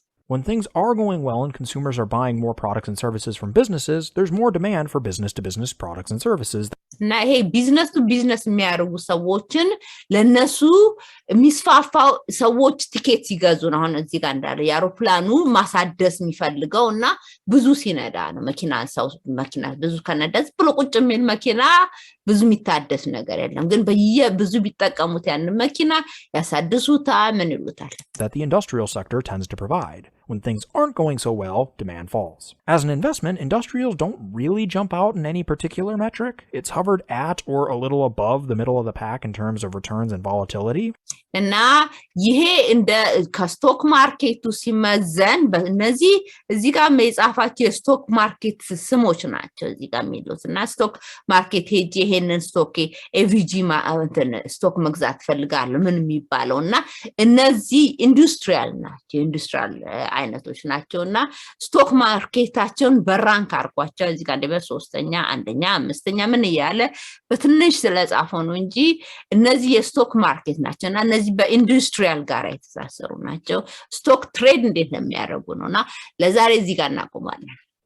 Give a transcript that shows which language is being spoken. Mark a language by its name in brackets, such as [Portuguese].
[English] When things are going well and consumers are buying more products and services from businesses, there's more demand for business-to-business products and services. [Amharic] እና ይሄ ቢዝነስ ቱ ቢዝነስ የሚያደርጉ ሰዎችን ለነሱ የሚስፋፋው ሰዎች ቲኬት ሲገዙ ነው አሁን እዚህ ጋር እንዳለ የአውሮፕላኑ ማሳደስ የሚፈልገው እና ብዙ ሲነዳ ነው መኪና ብዙ ከነዳስ ብሎ ቁጭ የሚል መኪና ብዙ የሚታደስ ነገር የለም ግን ብዙ ቢጠቀሙት ያን መኪና ያሳድሱታል ምን ይሉታል [English] that the industrial sector tends to provide. When things aren't going so well, demand falls. As an investment, industrials don't really jump out in any particular metric. It's hovered at or a little above the middle of the pack in terms of returns and volatility. [Amharic] እና ይሄ እንደ ከስቶክ ማርኬቱ ሲመዘን በእነዚህ እዚህ ጋር የጻፋቸው የስቶክ ማርኬት ስሞች ናቸው እዚህ ጋር የሚሉት እና ስቶክ ማርኬት ሄጂ ይሄንን ስቶክ ኤቪጂ ስቶክ መግዛት ፈልጋለሁ ምን የሚባለው እና እነዚህ ኢንዱስትሪያል ናቸው ኢንዱስትሪያል አይነቶች ናቸውና ስቶክ ማርኬታቸውን በራንክ አርጓቸው እዚህ ጋር እንደበ ሶስተኛ አንደኛ አምስተኛ ምን ይያለ በትንሽ ስለጻፈው ነው እንጂ እነዚህ የስቶክ ማርኬት ናቸውና እነዚህ በኢንዱስትሪያል ጋር የተሳሰሩ ናቸው ስቶክ ትሬድ እንዴት ነው የሚያደርጉ ነውና ለዛሬ እዚህ ጋር እናቆማለን